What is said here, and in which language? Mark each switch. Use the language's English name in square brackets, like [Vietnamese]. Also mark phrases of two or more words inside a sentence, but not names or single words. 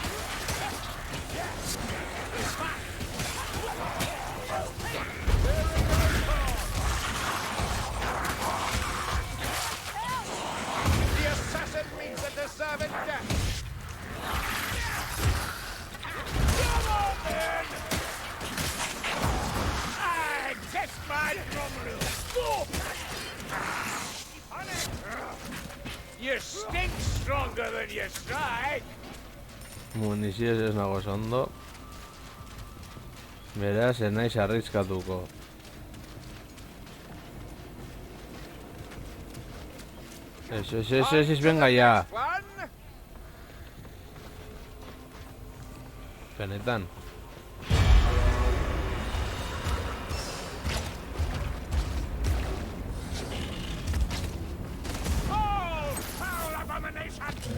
[English] The assassin means a deserved death. Come on, then! I test my drum reel. You stink stronger than you strike. [Basque] Munizioz ez nago ondo. Beraz, ez naiz arriskatuko. [Spanish] Ez, venga ya. [English] One. [Basque] Benetan. [English] Oh, foul abomination!